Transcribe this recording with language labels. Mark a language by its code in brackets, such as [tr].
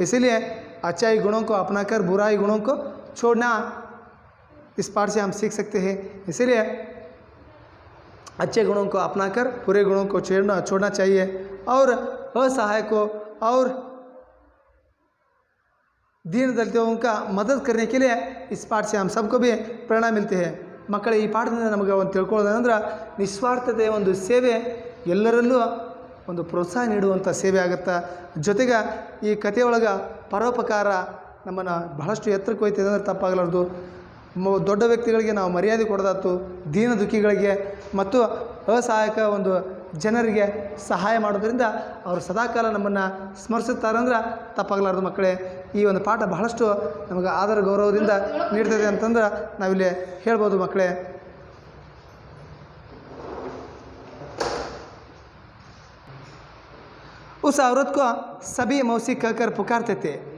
[hi] इसीलिए अच्छाई गुणों को अपनाकर बुराई गुणों को छोड़ना इस पाठ से हम सीख सकते हैं। इसीलिए अच्छे गुणों को अपनाकर बुरे गुणों को छोड़ना चाहिए और असहाय को और दीन दलितों का मदद करने के लिए इस पाठ से हम सबको भी प्रेरणा मिलती है। [kn] ಮಕ್ಕಳೇ, ಈ ಪಾಠದಿಂದ ನಮಗೆ ಒಂದು ತಿಳ್ಕೊಳ್ಳೋದಂದ್ರೆ ನಿಸ್ವಾರ್ಥತೆಯ ಒಂದು ಸೇವೆ ಎಲ್ಲರಲ್ಲೂ ಒಂದು ಪ್ರೋತ್ಸಾಹ ನೀಡುವಂಥ ಸೇವೆ ಆಗುತ್ತೆ. ಜೊತೆಗೆ ಈ ಕಥೆಯೊಳಗೆ ಪರೋಪಕಾರ ನಮ್ಮನ್ನು ಬಹಳಷ್ಟು ಎತ್ತರಕ್ಕೆ ಹೋಯ್ತದೆ ಅಂದರೆ ತಪ್ಪಾಗಲಾರ್ದು. ದೊಡ್ಡ ವ್ಯಕ್ತಿಗಳಿಗೆ ನಾವು ಮರ್ಯಾದೆ ಕೊಡೋದಾಯ್ತು, ದೀನ ದುಃಖಿಗಳಿಗೆ ಮತ್ತು ಅಸಹಾಯಕ ಒಂದು ಜನರಿಗೆ ಸಹಾಯ ಮಾಡೋದ್ರಿಂದ ಅವರು ಸದಾಕಾಲ ನಮ್ಮನ್ನು ಸ್ಮರಿಸುತ್ತಾರಂದ್ರೆ ತಪ್ಪಾಗಲಾರ್ದು. ಮಕ್ಕಳೇ, ಈ ಒಂದು ಪಾಠ ಬಹಳಷ್ಟು ನಮಗೆ ಆದರ ಗೌರವದಿಂದ ನೀಡ್ತದೆ ಅಂತಂದ್ರೆ ನಾವಿಲ್ಲಿ ಹೇಳ್ಬೋದು. [hi] ಮಕ್ಕಳೇ, उस औरत को सभी मौसी कहकर पुकारते थे।